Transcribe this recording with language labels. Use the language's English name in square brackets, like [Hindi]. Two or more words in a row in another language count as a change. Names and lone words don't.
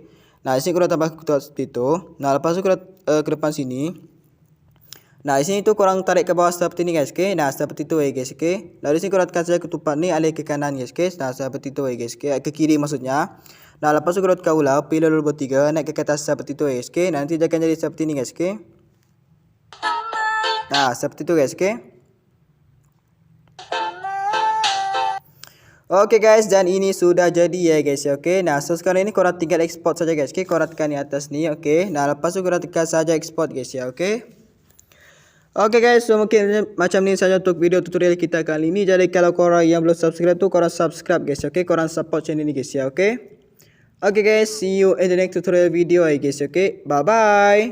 [Malay] Nah, di sini korang tambah ketupat seperti itu. Nah, lepas tu korang ke depan sini. Nah, di sini tu korang tarik ke bawah seperti ini guys, okey. Nah, seperti itu ya guys, okey. Lalu di sini korang tekan saja ketupat ni alih ke kanan guys, okey. Nah, seperti itu ya guys, okey. Ke kiri maksudnya. Nah, lepas tu korang tekan ulang, pilih nombor 3, naik ke atas seperti itu ya guys, okey. Nanti dia akan jadi seperti ini guys, okey. Nah, seperti itu guys, okey. Oke guys, dan ini sudah jadi ya guys ya, oke. Nah, so sekarang ini korang tinggal export saja guys, oke. Korang tekan di atas ni, oke. Nah, lepas tu korang tekan saja export guys ya, oke. Oke guys, so mungkin macam ni saja untuk video tutorial kita kali ini. Jadi kalau korang yang belum subscribe tu, korang subscribe guys, oke. Korang support channel ini guys ya, oke. [English] Oke guys, see you in the next tutorial video guys, oke. Bye bye.